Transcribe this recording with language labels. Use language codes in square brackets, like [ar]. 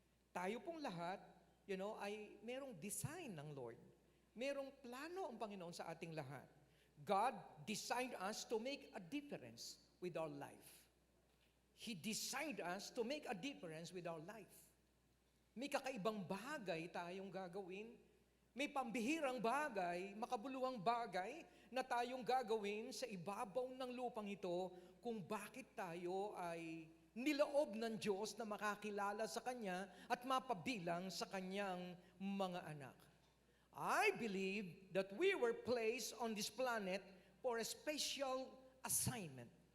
[tl] Tayo pong lahat, ay merong design ng Lord. Merong plano ang Panginoon sa ating lahat. [en] God designed us to make a difference with our life. He designed us to make a difference with our life. [tl] May kakaibang bagay tayong gagawin. May pambihirang bagay, makabuluhang bagay na tayong gagawin sa ibabaw ng lupang ito kung bakit tayo ay niloob ng Diyos na makakilala sa Kanya at mapabilang sa Kanyang mga anak. [en] I believe that we were placed on this planet for a special assignment.